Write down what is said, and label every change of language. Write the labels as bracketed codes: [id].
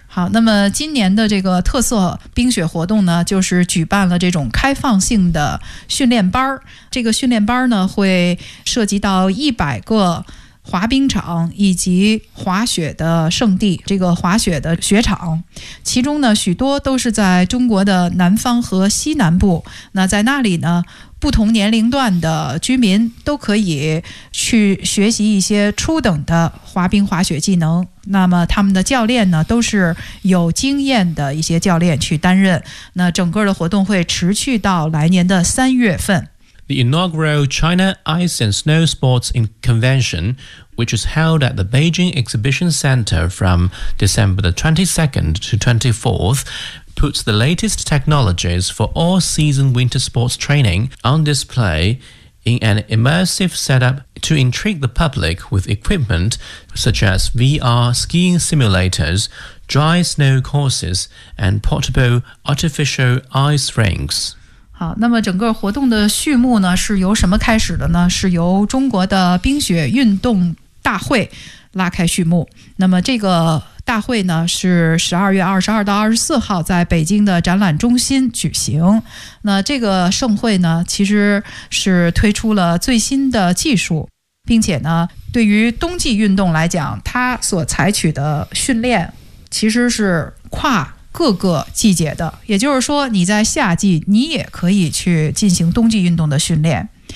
[zh] 好，那么今年的这个特色冰雪活动呢，就是举办了这种开放性的训练班。这个训练班呢，会涉及到100个滑冰场以及滑雪的圣地，这个滑雪的雪场，其中呢许多都是在中国的南方和西南部。那在那里呢，不同年龄段的居民都可以去学习一些初等的滑冰滑雪技能。那么他们的教练呢，都是有经验的一些教练去担任。那整个的活动会持续到来年的三月份。 [en] The inaugural China Ice and Snow Sports Convention, which is held at the Beijing Exhibition Center from December the 22nd to 24th, puts the latest technologies for all-season winter sports training on display in an immersive setup to intrigue the public with equipment such as VR skiing simulators, dry snow courses, and portable artificial ice rinks. [zh] 好，那么整个活动的序幕呢，是由什么开始的呢？是由中国的冰雪运动大会拉开序幕。那么这个大会呢是12月22到24号在北京的展览中心举行。那这个盛会呢其实是推出了最新的技术，并且呢对于冬季运动来讲，它所采取的训练其实是跨各个季节的，也就是说你在夏季你也可以去进行冬季运动的训练。